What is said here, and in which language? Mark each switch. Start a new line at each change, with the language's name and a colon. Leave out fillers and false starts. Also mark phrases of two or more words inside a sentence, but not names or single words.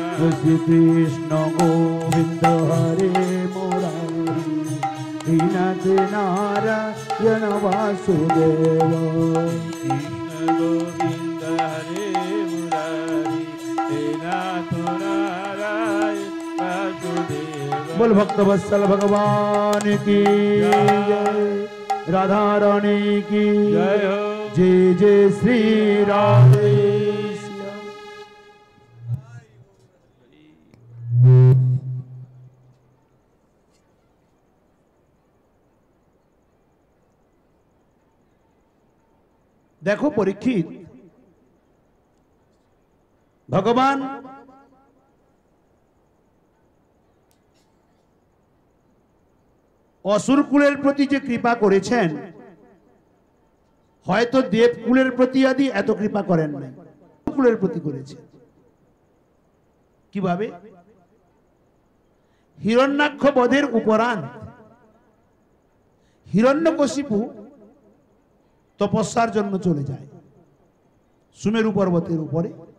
Hindi: श्री कृष्ण गोविंद हरे मुरारी हे नाथ नारायण वासुदेव। कृष्ण गोविंद हरे मुरारी हे नाथ नारायण वासुदेव। बोल भक्त वत्सल भगवान की जय, राधा रानी की जय हो। जय जय श्री राधे श्याम।
Bangla: দেখো পরীক্ষিত, ভগবান অসুরকুলের প্রতি যে কৃপা করেছেন হয়তো দেবকুলের প্রতি আদি এত কৃপা করেন নাই, কুলের প্রতি করেছেন। কিভাবে? হিরণ্যাক্ষ বধের উপরান্ত হিরণ্যকশিপু তপস্যার জন্য চলে যায় সুমেরু পর্বতের উপরে।